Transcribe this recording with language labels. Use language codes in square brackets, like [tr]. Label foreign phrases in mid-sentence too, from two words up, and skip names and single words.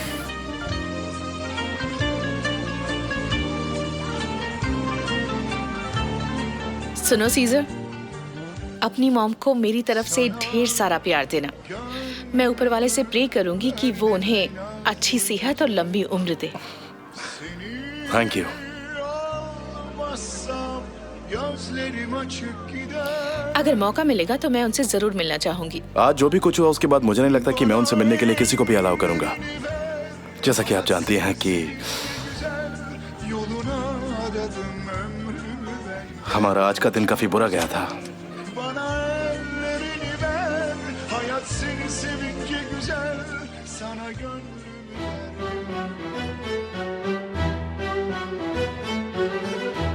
[hi] सुनो सीजर, अपनी मॉम को मेरी तरफ से ढेर सारा प्यार देना। मैं ऊपर वाले से प्रे करूंगी कि वो उन्हें अच्छी सेहत और लंबी उम्र दे। [en] thank you. [tr] gözlerim açık gider. [hi] अगर मौका मिलेगा तो मैं उनसे जरूर मिलना चाहूंगी। आज जो भी कुछ हुआ उसके बाद मुझे नहीं लगता कि मैं उनसे मिलने के लिए किसी को भी अलाउ करूंगा। जैसा कि आप जानती हैं कि [tr] Yoluna adadım ömrümü ben. [hi] हमारा आज का दिन काफी बुरा गया था। [tr] Bana ellerini ver, hayat seni sevince güzel, sana gönlümü ver.